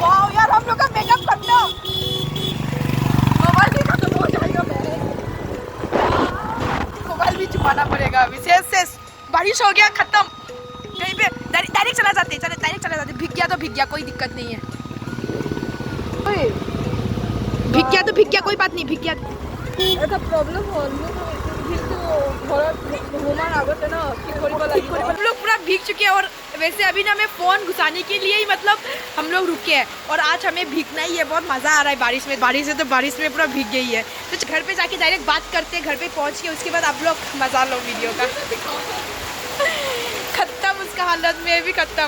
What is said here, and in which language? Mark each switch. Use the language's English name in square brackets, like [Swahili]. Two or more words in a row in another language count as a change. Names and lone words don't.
[Hindi] वाह यार, हम लोग का मेकअप खत्म, मोबाइल भी खत्म हो जाएगा। मोबाइल भी छुपाना पड़ेगा अभी। शेष बारिश हो गया खत्म। कहीं पे डायरेक्ट चला जाते, डायरेक्ट चला जाते। भीग गया तो भीग गया, कोई दिक्कत नहीं है। भीग गया तो भीग गया, कोई बात नहीं, भीग गया। [Assamese] এটা প্রবলেম হল কিন্তু ঘৰত ঘুমান আগতে না কি কৰিব লাগিব। [Hindi] हम लोग पूरा भीग चुके हैं। और वैसे अभी ना हमें फ़ोन घुसाने के लिए ही मतलब हम लोग रुके हैं। और आज हमें भीगना ही है, बहुत मज़ा आ रहा है बारिश में। बारिश है तो बारिश में पूरा भीग गई है। तो घर पे जाके डायरेक्ट बात करते हैं, घर पे पहुंच के। उसके बाद आप लोग मज़ा लो वीडियो का। खत्म उसका हालत में भी खत्म।